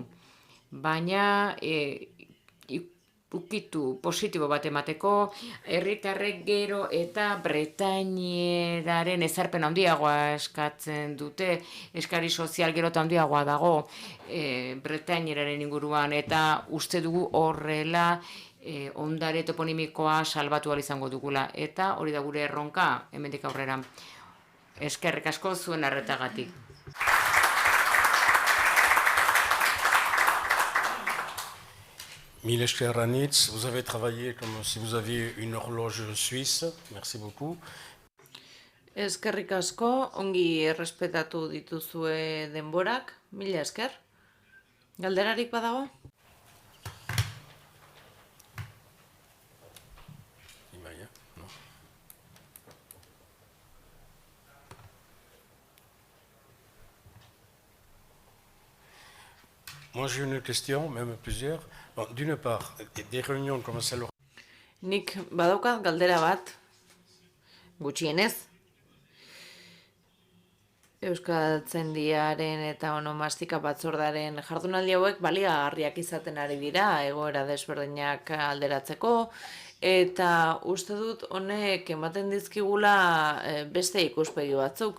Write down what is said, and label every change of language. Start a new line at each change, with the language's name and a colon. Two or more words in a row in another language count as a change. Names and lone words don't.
Basque: Baina ukitu positibo bat emateko, herritarrek gero eta Bretaineraren ezarpen handiagoa eskatzen dute, eskari sozial gero eta handiagoa dago Bretaineraren inguruan, eta uste dugu horrela ondare toponimikoa salbatu ahal izango dugula, eta hori da gure erronka hemendik aurrera. Eskerrik asko zuen arretagatik. Mille esker anitz,
French: vous avez travaillé comme si vous aviez une horloge suisse. Merci beaucoup.
Basque: Eskerrik asko, ongi errespetatu dituzue denborak, mila esker. Galderarik badago? Imaia, no?
French: Moi j'ai une question, même plusieurs. Bon, d'une part, des réunions comme celle.
Basque: Nik badaukat galdera bat, gutxienez. Euskaltzaindiaren eta onomastika batzordaren jardunaldi hauek baliagarriak izaten ari dira, egoera desberdinak alderatzeko, eta uste dut honek ematen dizkigula beste ikuspegi batzuk.